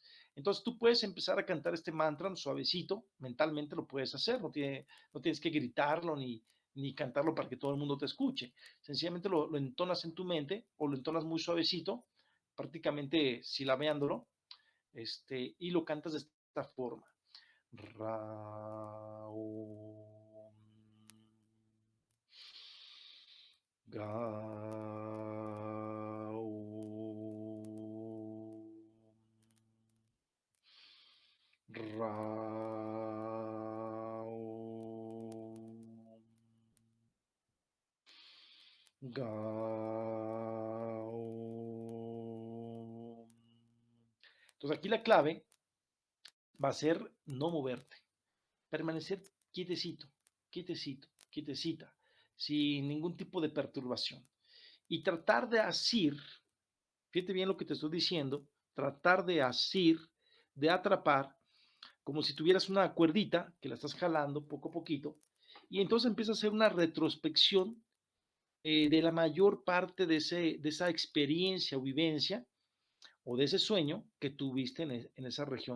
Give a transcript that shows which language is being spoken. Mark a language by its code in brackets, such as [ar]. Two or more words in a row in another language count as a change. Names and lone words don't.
[es] Entonces tú puedes empezar a cantar este mantra suavecito, mentalmente lo puedes hacer, no tienes que gritarlo ni cantarlo para que todo el mundo te escuche. Sencillamente lo entonas en tu mente o lo entonas muy suavecito, prácticamente silabeándolo, y lo cantas de esta forma. [sa] Ra, om, ga, om, ra, om, ga, om. [es] Entonces aquí la clave va a ser no moverte, permanecer quietecito, quietecito, quietecita, sin ningún tipo de perturbación. Y tratar de asir, fíjate bien lo que te estoy diciendo, tratar de asir, de atrapar, como si tuvieras una cuerdita que la estás jalando poco a poquito, y entonces empieza a hacer una retrospección de la mayor parte de esa experiencia o vivencia o de ese sueño que tuviste en esa región.